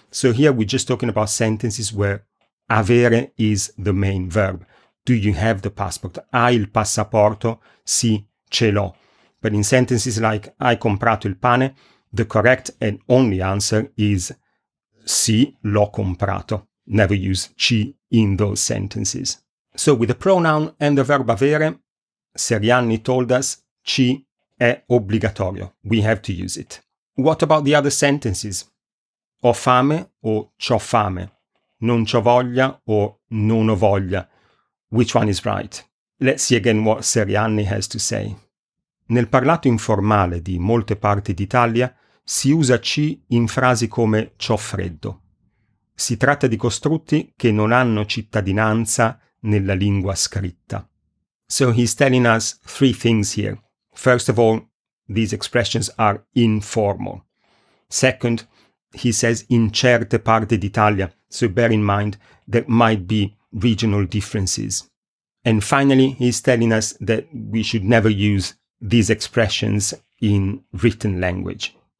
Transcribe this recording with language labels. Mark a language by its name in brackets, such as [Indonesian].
[English] So here we're just talking about sentences where avere is the main verb. Do you have the passport? [Italian] Hai il passaporto? Sì, ce l'ho. [English] But in sentences like [Italian] hai comprato il pane, [English] the correct and only answer is [Italian] sì, l'ho comprato. [English] Never use ci in those sentences. So with the pronoun and the verb avere, Serianni told us [Italian] ci è obbligatorio. [English] We have to use it. What about the other sentences? [Italian] Ho fame o c'ho fame? Non c'ho voglia o non ho voglia? [English] Which one is right? Let's see again what Serianni has to say. [Italian] Nel parlato informale di molte parti d'Italia si usa ci in frasi come c'ho freddo. Si tratta di costrutti che non hanno cittadinanza nella lingua scritta. [English] So he's telling us three things here. First of all, these expressions are informal. Second, he says [Italian] in certe parti d'Italia, [English] so bear in mind there might be regional differences. And finally, he's telling us that we should never use these expressions in written language.